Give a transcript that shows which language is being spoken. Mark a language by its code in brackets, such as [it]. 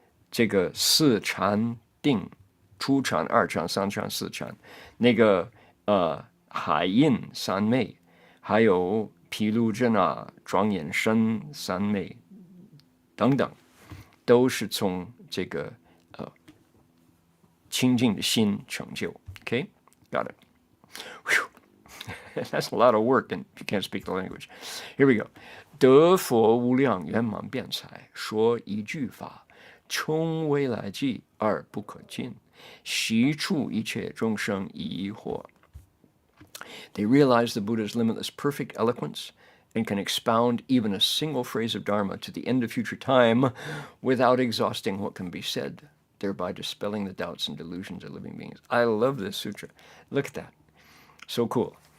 [zh] 这个四禅定，初禅、二禅、三禅、四禅，那个海印三昧，还有毗卢遮那、庄严身三昧等等，都是从这个清净的心成就。 [en] Okay, got it. That's a lot of work, and you can't speak the language. Here we go. [zh] 得佛无量圆满辩才，说一句法，充未来际而不可尽，悉处一切众生疑惑。 [en] They realize the Buddha's limitless perfect eloquence and can expound even a single phrase of Dharma to the end of future time without exhausting what can be said, thereby dispelling the doubts and delusions of living beings. I love this sutra. Look at that. So cool.